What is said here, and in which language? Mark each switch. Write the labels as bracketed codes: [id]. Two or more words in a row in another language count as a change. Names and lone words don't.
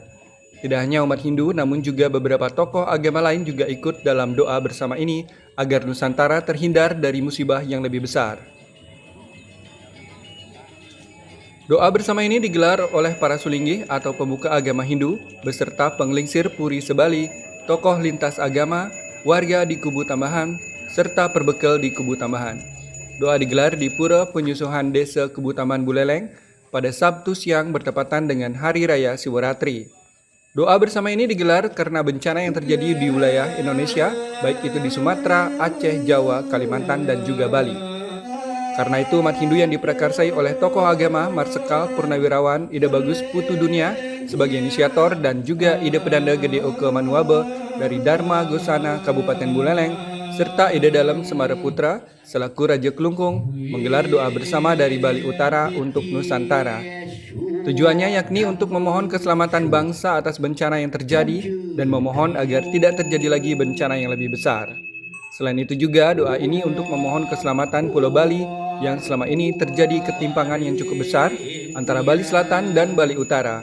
[id] Tidak hanya umat Hindu, namun juga beberapa tokoh agama lain juga ikut dalam doa bersama ini agar Nusantara terhindar dari musibah yang lebih besar. Doa bersama ini digelar oleh para sulinggih atau pemuka agama Hindu beserta penglingsir Puri Sebali, tokoh lintas agama, warga di Kubu Tambahan, serta perbekal di Kubu Tambahan. Doa digelar di Pura Penyusuhan Desa Kebu Taman Buleleng, pada Sabtu siang bertepatan dengan Hari Raya Siwaratri. Doa bersama ini digelar karena bencana yang terjadi di wilayah Indonesia, baik itu di Sumatera, Aceh, Jawa, Kalimantan, dan juga Bali. Karena itu, umat Hindu yang diprakarsai oleh tokoh agama Marsekal Purnawirawan Ide Bagus Putu Dunia sebagai inisiator dan juga Ide Pedanda Gede Oke Manuabe dari Dharma Gosana Kabupaten Buleleng serta Ide Dalem Semara Putra selaku Raja Kelungkung menggelar doa bersama dari Bali Utara untuk Nusantara. Tujuannya yakni untuk memohon keselamatan bangsa atas bencana yang terjadi dan memohon agar tidak terjadi lagi bencana yang lebih besar. Selain itu juga doa ini untuk memohon keselamatan Pulau Bali yang selama ini terjadi ketimpangan yang cukup besar antara Bali Selatan dan Bali Utara.